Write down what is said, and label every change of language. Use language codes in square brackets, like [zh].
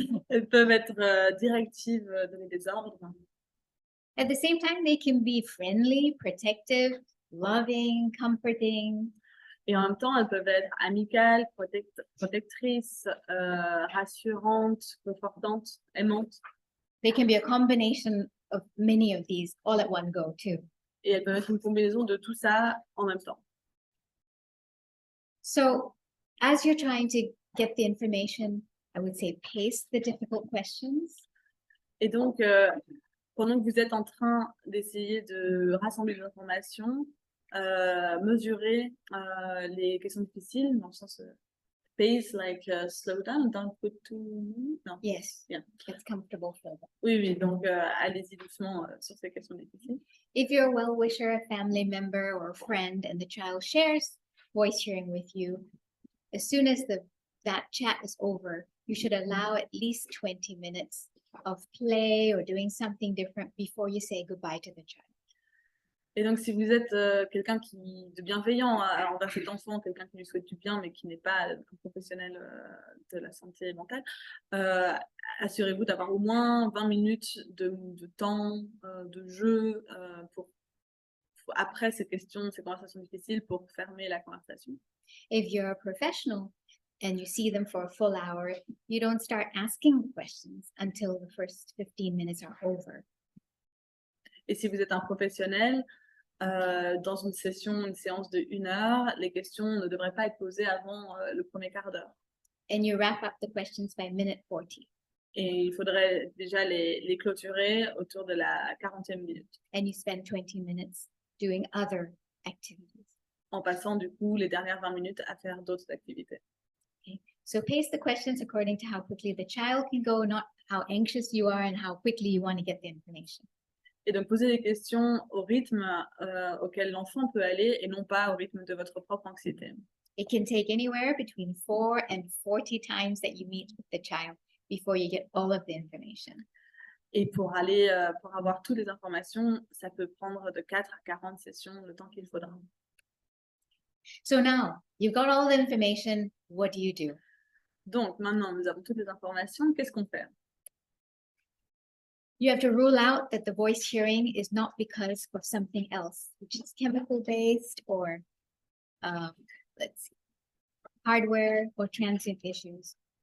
[fr] Elles peuvent être directives, donner des ordres. [en] At the same time, they can be friendly, protective, loving, comforting. [fr] Et en même temps, elles peuvent être amicales, protectrices, rassurantes, confortantes, aimantes. [en] They can be a combination of many of these all at one go too. [fr] Et elles peuvent être une combinaison de tout ça en même temps. [en] So as you're trying to get the information, I would say pace the difficult questions. [fr] Et donc, pendant que vous êtes en train d'essayer de rassembler des informations, mesurer les questions difficiles, dans le sens pace, [en] like slow down, don't put too many. [fr] Non. [en] Yes, Yeah. it's comfortable for them. [fr] Oui, oui, donc allez-y doucement sur ces questions difficiles. [en] If you're a well-wisher, a family member or a friend, and the child shares voice hearing with you, as soon as that chat is over, you should allow at least 20 minutes of play or doing something different before you say goodbye to the child. [fr] Et donc, si vous êtes quelqu'un de bienveillant envers cet enfant, quelqu'un qui lui souhaite du bien, mais qui n'est pas un professionnel de la santé mentale, assurez-vous d'avoir au moins 20 minutes de temps, de jeu, après ces questions, ces conversations difficiles, pour fermer la conversation. [en] If you're a professional and you see them for a full hour, you don't start asking questions until the first 15 minutes are over. [fr] Et si vous êtes un professionnel, dans une séance de 1 heure, les questions ne devraient pas être posées avant le premier quart d'heure. [en] And you wrap up the questions by minute 40. [fr] Et il faudrait déjà les clôturer autour de la 40e minute. [en] And you spend 20 minutes doing other activities. [fr] En passant du coup les dernières 20 minutes à faire d'autres activités. [en] Okay. So pace the questions according to how quickly the child can go, not how anxious you are and how quickly you want to get the information. [fr] Et donc poser des questions au rythme auquel l'enfant peut aller et non pas au rythme de votre propre anxiété. [en] It can take anywhere between 4 and 40 times that you meet with the child before you get all of the information. [fr] Et pour avoir toutes les informations, ça peut prendre de 4 à 40 sessions, le temps qu'il faudra. [en] So now you've got all the information. What do you do? [fr] Donc maintenant, nous avons toutes les informations. Qu'est-ce qu'on fait? [en] You have to rule out that the voice hearing is not because of something else, which is chemical based or let's see, hardware or transient issues.